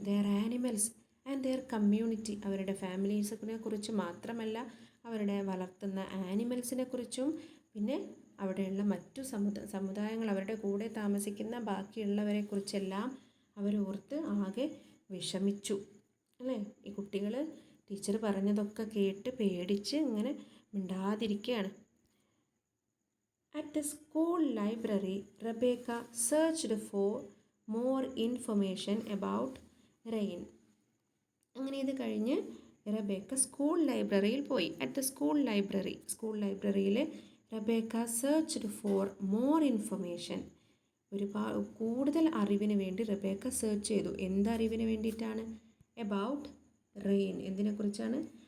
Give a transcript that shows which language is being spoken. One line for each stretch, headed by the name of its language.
English: Their animals and their community.
Malayalam: അവരുടെ ഫാമിലീസിനെ കുറിച്ച് മാത്രമല്ല, അവരുടെ വളർത്തുന്ന ആനിമൽസിനെ കുറിച്ചും, പിന്നെ അവിടെയുള്ള മറ്റു സമുദായങ്ങൾ, അവരുടെ കൂടെ താമസിക്കുന്ന ബാക്കിയുള്ളവരെ കുറിച്ചെല്ലാം അവരോർത്ത് ആകെ വിഷമിച്ചു അല്ലേ. ഈ കുട്ടികൾ ടീച്ചർ പറഞ്ഞതൊക്കെ കേട്ട് പേടിച്ച് ഇങ്ങനെ മിണ്ടാതിരിക്കുകയാണ്.
English: At the school library, Rebecca searched for more information about rain.
Malayalam: അങ്ങനെ ഇത് കഴിഞ്ഞ് റബേക്ക സ്കൂൾ ലൈബ്രറിയിൽ പോയി.
English: At the school ലൈബ്രറിയിൽ Rebecca searched for more information.
Malayalam: കൂടുതൽ അറിവിന് വേണ്ടി റബേക്ക സെർച്ച് ചെയ്തു. എന്തറിവിന് വേണ്ടിയിട്ടാണ്?
English: About rain.
Malayalam: എന്തിനെക്കുറിച്ചാണ്?